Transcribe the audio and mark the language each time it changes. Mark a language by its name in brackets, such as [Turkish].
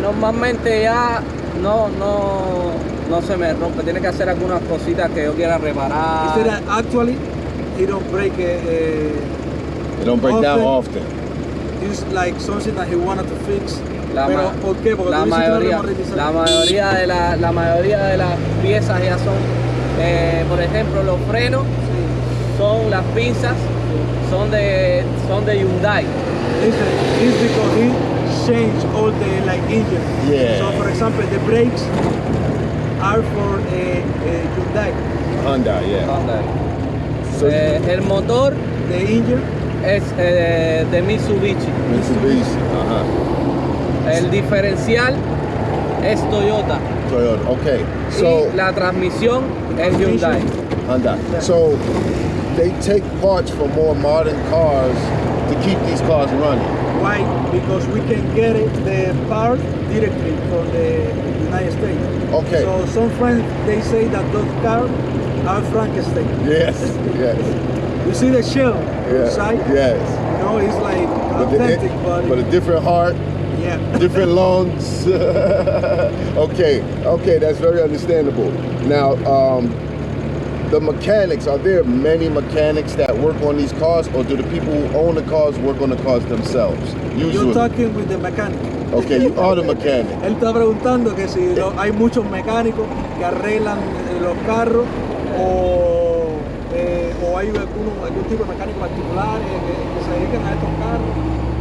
[Spanish] Normalmente ya no se me rompe, tiene que hacer algunas cositas que yo quiera reparar. [English] He said that actually he don't break They don't break down often. It's like something that he wanted to fix. [Spanish] Pero ¿por qué? Porque la mayoría de las piezas ya son, por ejemplo, los frenos, son las pinzas, son de Hyundai. [English] It's because he changed all the like engine. Yeah. So for example, the brakes are for Hyundai. Hyundai, yeah. Hyundai. So, [Spanish] El motor [English] The engine [Spanish] es de Mitsubishi. Mitsubishi. El diferencial es Toyota. [English] Toyota. Okay. So [Spanish] Y la transmisión es Hyundai. Hyundai. [English] So they take parts from more modern cars to keep these cars running. Why? Because we can get the part directly from the United States. Okay. So some friends, they say that those cars are Frankenstein. Yes. Yes. You see the shell inside? Yes. You know, it's like authentic, but a different heart. Yeah. Different lungs. Okay, that's very understandable. Now, the mechanics, are there many mechanics that work on these cars, or do the people who own the cars work on the cars themselves? Usually. You're talking with the mechanic. Okay, you are the mechanic. [Spanish] Él está preguntando que si hay muchos mecánicos que arreglan los carros o hay algún tipo de mecánico particular que se dedican a estos carros.